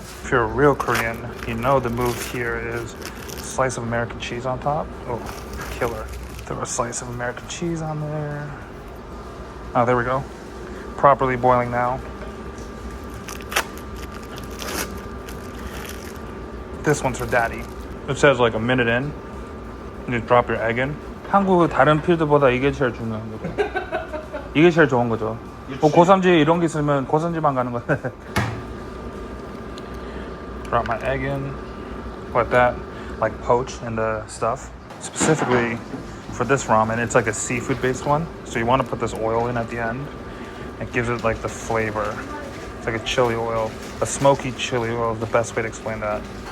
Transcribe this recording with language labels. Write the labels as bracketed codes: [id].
[en] If you're a real Korean, you know the move here is a slice of American cheese on top. Oh, killer. Throw a slice of American cheese on there. Oh, there we go. Properly boiling now. This one's for daddy. It says like a minute in. You just drop your egg in. [ko] 한국 다른 필드보다 이게 제일 중요한 거죠. 이게 제일 좋은 거죠. 뭐 고산지 이런 게 있으면 고산지만 가는 거야. [en] Drop my egg in. Let that like poach in the stuff. Specifically for this ramen, it's like a seafood based one. So you want to put this oil in at the end. It gives it like the flavor. It's like a chili oil. A smoky chili oil is the best way to explain that.